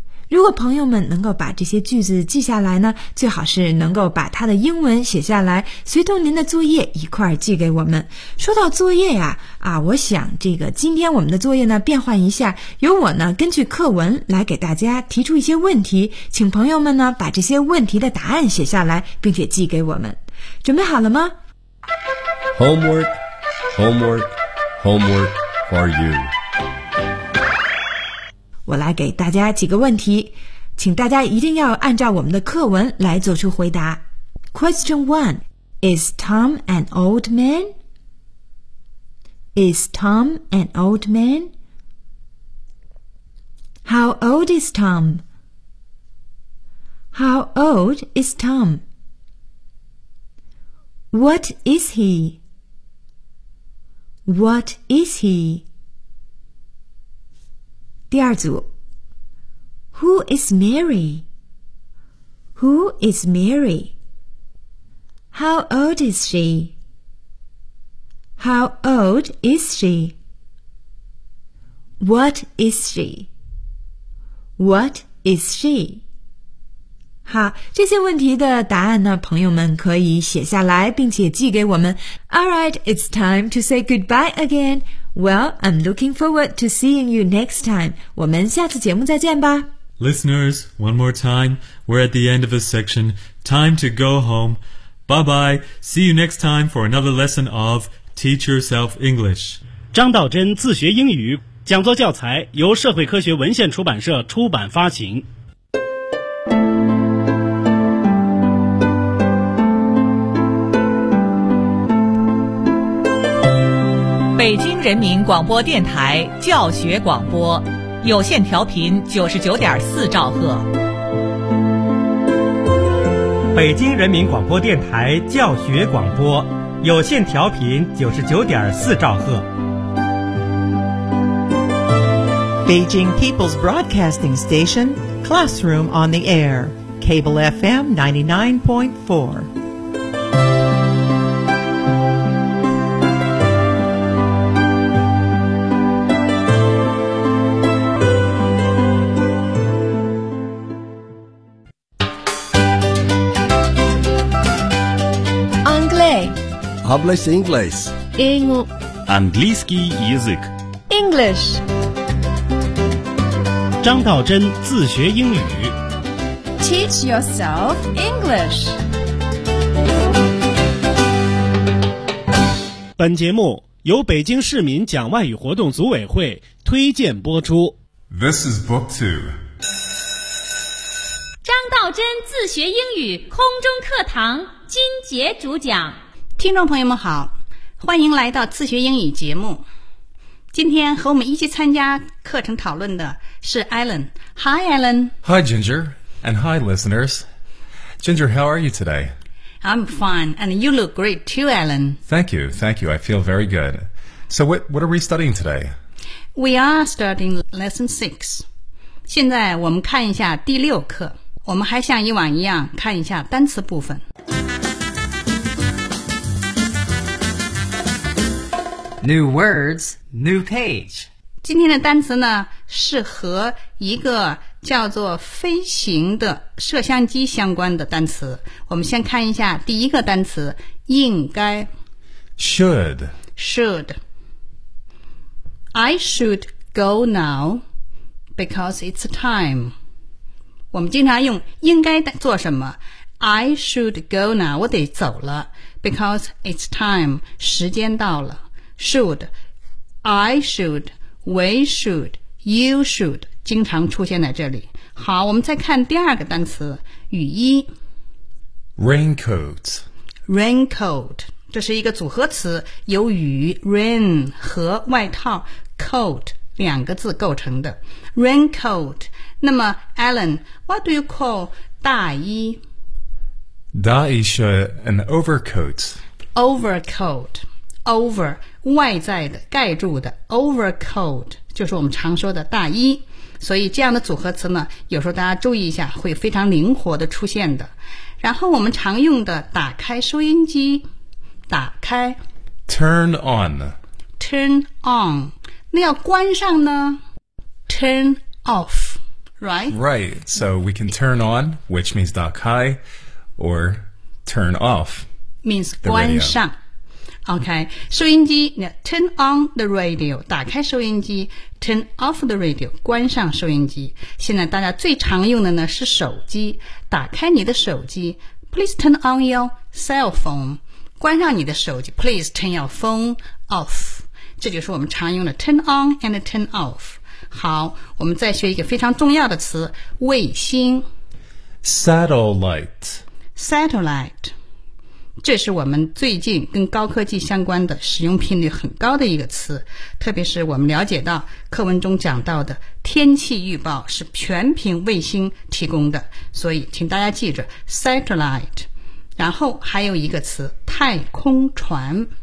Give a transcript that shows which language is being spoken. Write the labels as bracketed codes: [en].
[zh] 如果朋友们能够把这些句子记下来呢，最好是能够把它的英文写下来，随同您的作业一块儿寄给我们。说到作业呀，我想这个今天我们的作业呢变换一下，由我呢根据课文来给大家提出一些问题，请朋友们呢把这些问题的答案写下来，并且寄给我们。准备好了吗 [en] ？Homework, homework, homework for you. [zh] 我来给大家几个问题，请大家一定要按照我们的课文来做出回答。 [en] Question 1. Is Tom an old man? Is Tom an old man? How old is Tom? How old is Tom? What is he? What is he? [zh] 第二组 [en] Who is Mary? Who is Mary? How old is she? How old is she? What is she? What is she? [zh] 好，这些问题的答案呢，朋友们可以写下来并且寄给我们。 [en] Alright, it's time to say goodbye againWell, I'm looking forward to seeing you next time. [zh] 我们下次节目再见吧。 [en] Listeners, one more time. We're at the end of this section. Time to go home. Bye-bye. See you next time for another lesson of Teach Yourself English. [zh] 张道真自学英语讲座教材由社会科学文献出版社出版发行。北京人民广播电台教学广播，有线调频99.4兆赫。北京人民广播电台教学广播，有线调频99.4兆赫。 [en] Beijing People's Broadcasting Station, Classroom on the Air, Cable FM 99.4. Publish English. [zh] 英语 [ru] английский язык. [en] English. [zh] 张道真自学英语 [en] Teach yourself English. [zh] 本节目由北京市民讲外语活动组委会推荐播出。 [en] This is book two. [zh] 张道真自学英语空中课堂金杰主讲。听众朋友们好，欢迎来到自学英语节目。今天和我们一起参加课程讨论的是 Alan。 [en] Hi, Alan. Hi, Ginger. And hi, listeners. Ginger, how are you today? I'm fine. And you look great too, Alan. Thank you. Thank you. I feel very good. So what are we studying today? We are starting lesson 6. [zh] 现在我们看一下第六课。我们还像以往一样看一下单词部分。 [en] New words, new page. [zh] 今天的单词呢是和一个叫做飞行的摄像机相关的单词。我们先看一下第一个单词，应该。 [en] Should. Should. I should go now because it's time. [zh] 我们经常用应该做什么 [en] I should go now [zh] 我得走了 [en] Because it's time [zh] 时间到了 [en] Should I should We should You should [zh] 经常出现在这里好我们再看第二个单词雨衣 [en] Raincoat [zh] Raincoat 这是一个组合词由雨 Rain 和外套 Coat两个字构成的 raincoat 那么 Alan [en] what do you call [zh] 大衣大衣是 [en] an overcoat [zh] overcoat over 外在的盖住的 overcoat 就是我们常说的大衣所以这样的组合词呢有时候大家注意一下会非常灵活的出现的然后我们常用的打开收音机打开 [en] turn on turn on [zh] 那要关上呢 [en] turn off, right? Right, so we can turn on, which means 打开 or turn off. Means 关上 OK, 收音机 turn on the radio, [zh] 打开收音机 [en] turn off the radio, [zh] 关上收音机现在大家最常用的呢是手机打开你的手机 [en] please turn on your cell phone, [zh] 关上你的手机 [en] please turn your phone off. [zh] 这就是我们常用的 [en] turn on and turn off [zh] 好我们再学一个非常重要的词卫星 [en] satellite [zh] satellite 这是我们最近跟高科技相关的使用频率很高的一个词特别是我们了解到课文中讲到的天气预报是全凭卫星提供的所以请大家记着 satellite 然后还有一个词太空船